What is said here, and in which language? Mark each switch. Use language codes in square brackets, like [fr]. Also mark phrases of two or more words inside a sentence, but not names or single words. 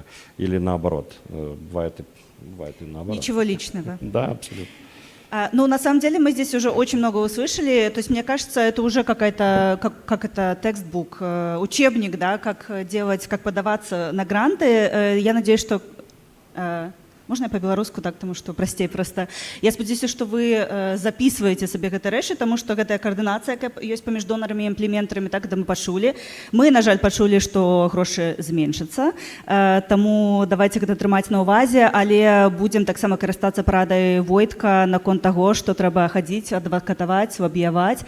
[ru] Или наоборот. Бывает и наоборот. Ничего личного. Да, абсолютно. Ну, на самом деле, мы здесь уже очень много услышали. То есть, мне кажется, это уже какая-то, как это, текстбук, учебник, да, как делать, как подаваться на гранты. Я надеюсь, что... [be] Можна я по-беларуску, так, тому што прасцей проста. Я спадзяюся, што вы записываеце сабе гэта рэчы, таму што гэтая каардынацыя, якая ёсць паміж донарамі і імплементарамі, так, мы пачулі. Мы, на жаль, пачулі, што грошы зменшацца, таму давайте гэта трымаць на ўвазе, але будзем таксама карыстацца парадай Войтка наконт таго, што трэба хадзіць, адвакатаваць, лабіяваць.